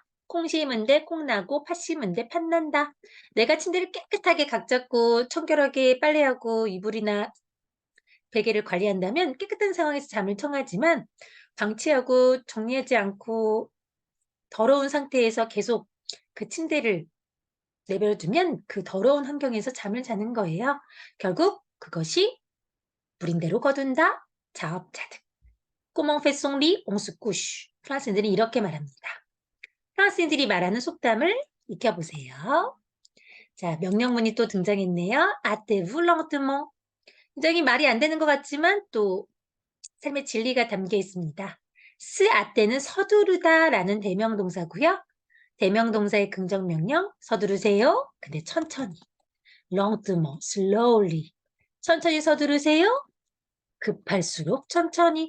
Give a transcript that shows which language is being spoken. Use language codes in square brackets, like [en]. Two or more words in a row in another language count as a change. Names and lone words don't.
[ko] 콩 심은 데 콩 나고 팥 심은 데 팥 난다. 내가 침대를 깨끗하게 각 잡고 청결하게 빨래하고 이불이나 베개를 관리한다면 깨끗한 상황에서 잠을 청하지만 방치하고 정리하지 않고 더러운 상태에서 계속 그 침대를 내버려두면 그 더러운 환경에서 잠을 자는 거예요. 결국 그것이 뿌린 대로 거둔다. 자업자득. [fr] Comment fait son lit? On se couche. [ko] 프랑스인들이 이렇게 말합니다. 프랑스인들이 말하는 속담을 익혀보세요. 자, 명령문이 또 등장했네요. [fr] Hâtez-vous lentement. [ko] 굉장히 말이 안 되는 것 같지만 또 삶의 진리가 담겨 있습니다. 스 아떼는 서두르다라는 대명동사고요. 대명동사의 긍정명령 서두르세요. 근데 천천히. [fr] lentement, slowly. [ko] 천천히 서두르세요. 급할수록 천천히.